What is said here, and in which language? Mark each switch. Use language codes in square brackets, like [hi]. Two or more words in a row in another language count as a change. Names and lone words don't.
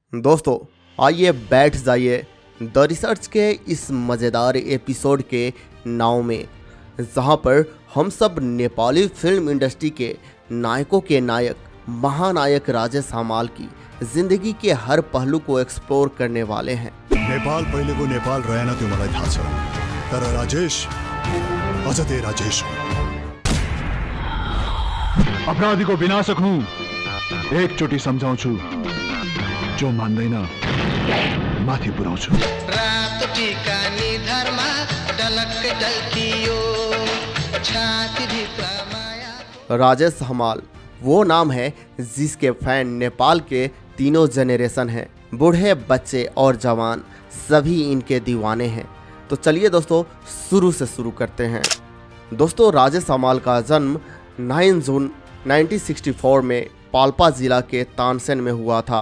[hi] दोस्तों आइए बैठ जाइए द रिसर्च के इस मज़ेदार एपिसोड के नाव में, जहां पर हम सब नेपाली फिल्म इंडस्ट्री के नायकों के नायक महानायक राजेश हमाल की जिंदगी के हर पहलू को एक्सप्लोर करने वाले हैं। [ne] नेपाल पहिलेको नेपाल रहेन त्यो मलाई थाहा छ, तर राजेश अझ त्यही राजेश हो। अपराधीको विनाशक हुँ, एकचोटि सम्झाउँछु, जो मान्दैन माथि पुर्याउँछु। रात टीका निधरमा डलक डल्कियो, छाती भित्र माया। [hi] राजेश हमाल वो नाम है जिसके फैन नेपाल के तीनों जनरेशन हैं, बूढ़े बच्चे और जवान सभी इनके दीवाने हैं। तो चलिए दोस्तों शुरू से शुरू करते हैं। दोस्तों राजेश हमाल का जन्म 9 जून 1964 में पाल्पा जिला के तानसेन में हुआ था।